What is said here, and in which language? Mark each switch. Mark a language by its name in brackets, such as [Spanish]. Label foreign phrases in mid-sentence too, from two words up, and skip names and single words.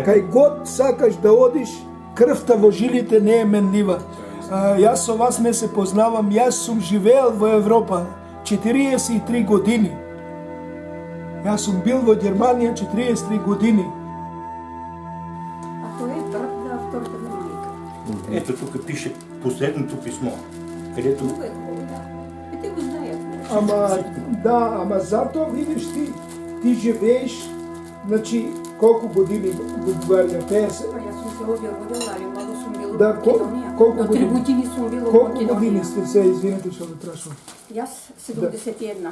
[Macedonian] Кај год сакаш да одиш, крвта во жилите не е менлива. Јас со вас не се познавам, јас сум живеел во Европа 43 години. Јас сум бил во Германија 43 години. А тој е брат на втората ми мајка. [Bulgarian] Ето тук пише последното писмо, където Много е хубаво, да. Те го знаят. [Macedonian] Ама затоа видиш ти живееш, значи колку години во Бугарија? 50? Па јас сум се овде родила, али много сум била Да, во Македонија. колку До 3 години? години сум била во Колку Македонија. години сте се, извинете што ве прашувам? Јас 71.